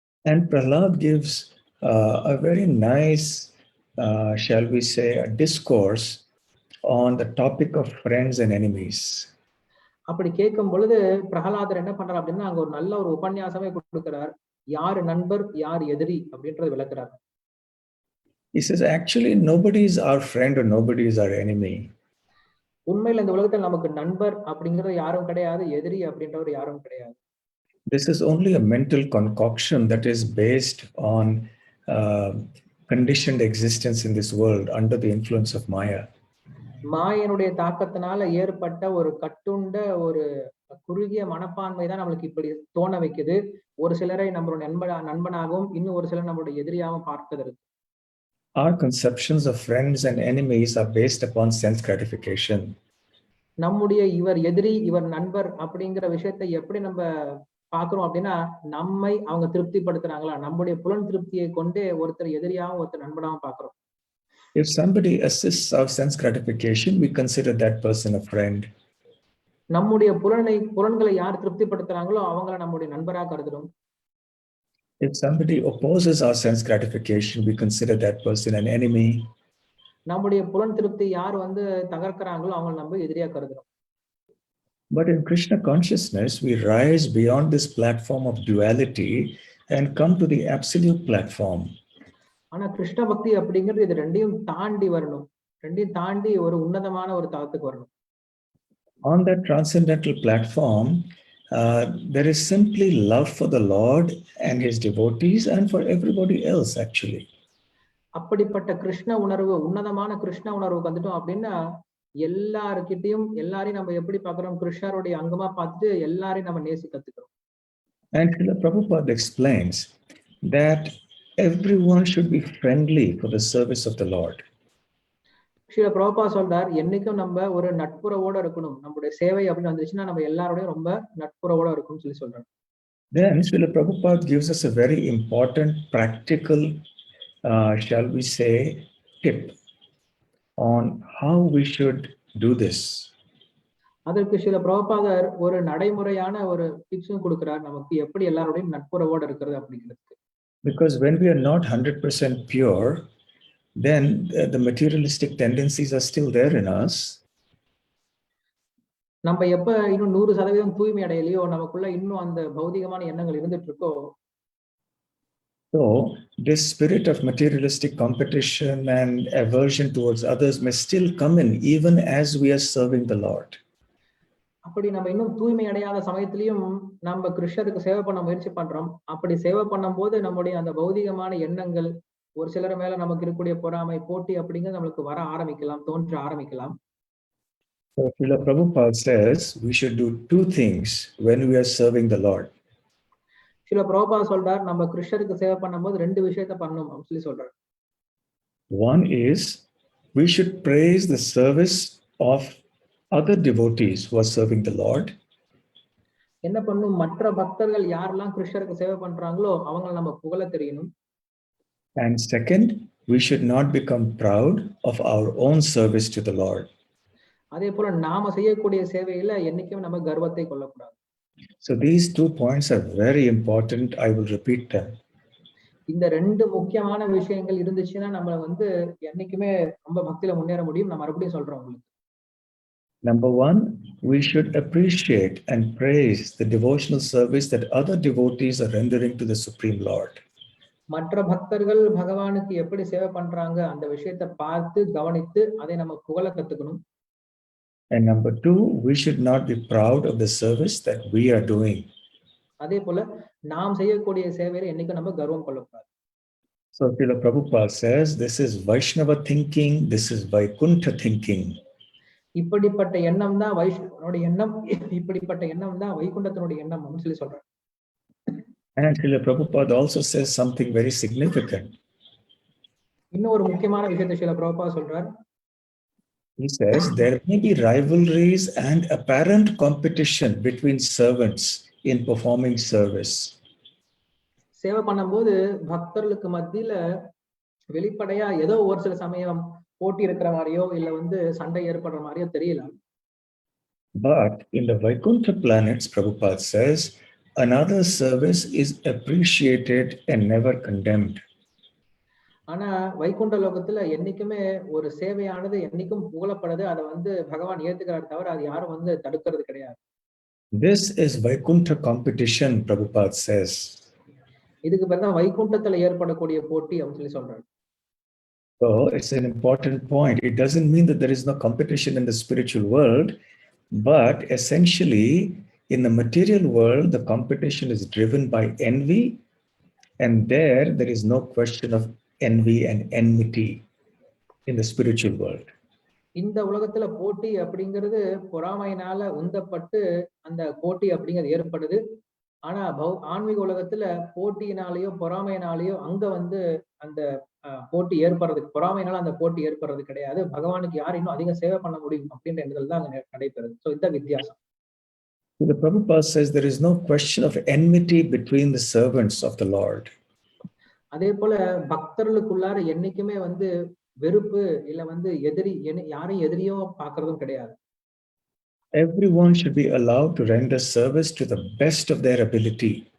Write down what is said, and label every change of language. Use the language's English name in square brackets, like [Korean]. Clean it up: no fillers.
[English] And Prahlad gives a very nice, shall we say, a discourse on the topic of friends and enemies. [Tamil] அப்படி கேட்கும் பொழுது பிரஹலாதர் என்ன பண்றார் அப்படின்னா அங்க ஒரு நல்ல ஒரு உபன்யாசமே கொடுக்கிறார், யாரு நண்பர் யார் எதிரி அப்படின்றத விளக்குறார். [English] He says actually nobody is our friend or nobody is our enemy. [Tamil] உண்மையில இந்த உலகத்துல நமக்கு நண்பர் அப்படிங்கிறது யாரும் கிடையாது. எதிரி அப்படின்றவர் யாரும் கிடையாது. [English] This is only a mental concoction that is based on uh, conditioned existence in this world under the influence of Maya. [Tamil] மாயனுடைய தாக்கத்தினால ஏற்பட்ட ஒரு கட்டுண்ட ஒரு குறுகிய மனப்பான்மை தான் நம்மளுக்கு இப்படி தோண வைக்குது. ஒரு சிலரை நம்மளுடைய நண்பனாகவும், இன்னும் ஒரு சிலர் நம்மளுடைய எதிரியாகவும் பார்ப்பதற்கு. [English] Our conceptions of friends and enemies are based upon sense gratification. [Tamil] நம்முடைய இவர் எதிரி, இவர் நண்பர் அப்படிங்கிற விஷயத்தை எப்படி நம்ம பார்க்கிறோம் அப்படின்னா, நம்மை அவங்க திருப்திப்படுத்துறாங்களா? நம்முடைய புலன் திருப்தியை கொண்டே ஒருத்தர் எதிரியாவும், ஒருத்தர் நண்பனாவும் பார்க்கிறோம். [English] If somebody assists our sense gratification, we consider that person a friend. [Tamil] நம்முடைய புலன்களை யார் திருப்திப்படுத்துறாங்களோ அவங்கள நம்முடைய நண்பரா கருதுறோம். [English] If somebody opposes our sense gratification, we consider that person an enemy. [Tamil] நம்முடைய புலன் திருப்தி யார் தகர்க்கறாங்களோ அவங்கள நம்ம எதிரியா கருதுறோம். [English] But in Krishna consciousness, we rise beyond this platform of duality and come to the absolute platform. [Tamil] ஆனா கிருஷ்ண பக்தி அப்படிங்கிறது இது ரெண்டையும் தாண்டி வரணும். ரெண்டையும் தாண்டி ஒரு உன்னதமான ஒரு தளத்துக்கு வரணும். [English] On that transcendental platform, there is simply love for the Lord and his devotees and for everybody else actually. [Tamil] அப்படிப்பட்ட கிருஷ்ண உணர்வு, உன்னதமான கிருஷ்ண உணர்வுக்கு வந்துட்டோம் அப்படின்னா எல்லார்கிட்டயும் எல்லாரையும் நம்ம எப்படி பார்க்கிறோம், கிருஷ்ணருடைய அங்கமா பார்த்துட்டு எல்லாரையும் நம்ம நேசி கத்துக்கிறோம். [English] And Srila Prabhupada explains that everyone should be friendly for the service of the Lord. [Tamil] Srila Prabhupad சொல்றார், என்னைக்கும் நம்ம ஒரு நட்புறவோட இருக்கணும். நம்முடைய சேவை அப்படின்னு வந்துச்சுன்னா நம்ம எல்லாரோடையும் ரொம்ப நட்புறவோட இருக்கணும்னு சொல்றாரு. [English] Then Srila Prabhupada gives us a very important practical, shall we say, tip on how we should do this. [Tamil] அதற்கு ஸ்ரீல பிரபுபாதர் ஒரு நடைமுறையான ஒரு டிப்ஸும் கொடுக்கிறார், நமக்கு எப்படி எல்லாரோடையும் நட்புறவோட இருக்கிறது அப்படிங்கிறதுக்கு. [English] Because when we are not 100% pure, then the materialistic tendencies are still there in us. [Tamil] நம்ம எப்ப இன்னும் 100% தூய்மை அடையலையோ, நமக்குள்ள இன்னும் அந்த பௌதிகமான எண்ணங்கள் இருந்துட்டு இருக்கோ. [English] So this spirit of materialistic competition and aversion towards others may still come in even as we are serving the Lord. [Tamil] அப்படி நம்ம இன்னும் தூய்மை அடையாத சமயத்திலையும் நம்ம கிருஷ்ணருக்கு சேவை பண்ண முயற்சி பண்றோம். அப்படி சேவை பண்ணும்போது நம்முடைய அந்த பௌதிகமான எண்ணங்கள், ஒரு சிலர் மேல நமக்கு இருக்கக்கூடிய பொறாமை, போட்டி அப்படிங்கிறது நம்மளுக்கு வர ஆரம்பிக்கலாம், தோன்ற ஆரம்பிக்கலாம். [English] So Srila Prabhupada says we should do two things when we are serving the Lord. [Tamil] Srila Prabhupad சொல்றார், நம்ம கிருஷ்ணருக்கு சேவை பண்ணும்போது ரெண்டு விஷயத்தை பண்ணணும் அப்படின்னு சொல்றார். [English] One is we should praise the service of other devotees who are serving the Lord. [Tamil] என்ன பண்ணணும், மற்ற பக்தர்கள் யாரெல்லாம் கிருஷ்ணருக்கு சேவை பண்றாங்களோ அவங்களை நம்ம புகழ தெரியணும். [English] And second, we should not become proud of our own service to the Lord. [Tamil] அதே போல நாம செய்யக்கூடிய சேவையில என்னைக்கும் நம்ம கர்வத்தை கொள்ளக்கூடாது. [English] So these 2 points are very important. I will repeat them. [Tamil] இந்த ரெண்டு முக்கியமான விஷயங்கள் இருந்துச்சுன்னா நம்ம என்னைக்குமே ரொம்ப பக்தியில முன்னேற முடியும். நான் மறுபடியும் சொல்றேன் உங்களுக்கு. [English] Number one, we should appreciate and praise the devotional service that other devotees are rendering to the Supreme Lord. [Tamil] மற்ற பக்தர்கள் பகவானுக்கு எப்படி சேவை பண்றாங்க அந்த விஷயத்தை பார்த்து கவனித்து அதை நம்ம புகழ கத்துக்கணும். [English] And number two, we should not be proud of the service that we are doing. [Tamil] அதே போல நாம் செய்யக்கூடிய சேவையில என்னைக்கும் நம்ம கர்வம் கொள்ளக்கூடாது. [English] So Srila Prabhupada says this is Vaishnava thinking, this is Vaikuntha thinking. [Tamil] இப்படிப்பட்ட எண்ணம் தான் வைஷ்ணவனுடைய எண்ணம், இப்படிப்பட்ட எண்ணம் தான் வைகுண்டத்தினுடைய எண்ணம் அப்படின்னு சொல்றாரு. [English] And Srila Prabhupada also says something very significant. [Tamil] இன்னும் ஒரு முக்கியமான விஷயத்தை ஸ்ரீல பிரபுபாத் சொல்றார். [English] He says there may be rivalries and apparent competition between servants in performing service. [Tamil] சேவை பண்ணும்போது பக்தர்களுக்கு மத்தியில வெளிப்படையா ஏதோ ஒரு சில சமயம் போட்டி இருக்கிற மாதிரியோ இல்ல சண்டை ஏற்படுற மாதிரியோ தெரியலாம். [English] But in the Vaikuntha planets, Prabhupada says, another service is appreciated and never condemned. [Tamil] ஆனா வைகுண்ட லோகத்துல என்னைக்குமே ஒரு சேவையானது என்னைக்கும் புகழப்படுது. அதை பகவான் ஏத்துக்கிறார் தவிர அது யாரும் தடுக்கிறது கிடையாது. [English] This is Vaikuntha competition, Prabhupada says. [Tamil] இதுக்கு பேர் தான் வைகுண்டத்துல ஏற்படக்கூடிய போட்டி அப்படின்னு சொல்றாரு. [English] So it's an important point. It doesn't mean that there is no competition in the spiritual world, but essentially in the material world, the competition is driven by envy, and there is no question of envy and enmity in the spiritual world. [Tamil] இந்த உலகத்துல போட்டி அப்படிங்கிறது பொறாமையினால உந்தப்பட்டு அந்த போட்டி அப்படிங்கிறது ஏற்படுது. ஆனா ஆன்மீக உலகத்துல போட்டியினாலேயோ பொறாமையினாலேயோ அங்க வந்து அந்த போட்டி ஏற்படுறதுக்கு பொறாமையினால அந்த போட்டி ஏற்படுறது கிடையாது. பகவானுக்கு யார் இன்னும் அதிக சேவை பண்ண முடியும் அப்படின்ற எண்ணங்கள் தான் அங்க நடைபெறுது. சோ இந்த வித்தியாசம். [English] The Prabhupada says there is no question of enmity between the servants of the Lord. [Tamil] அதே போல பக்தர்களுக்குள்ளார என்னைக்குமே வந்து வெறுப்பு இல்ல வந்து எதிரி யாரையும் எதிரியோ பாக்குறதும் கிடையாது. [English] Everyone should be allowed to render service to the best of their ability.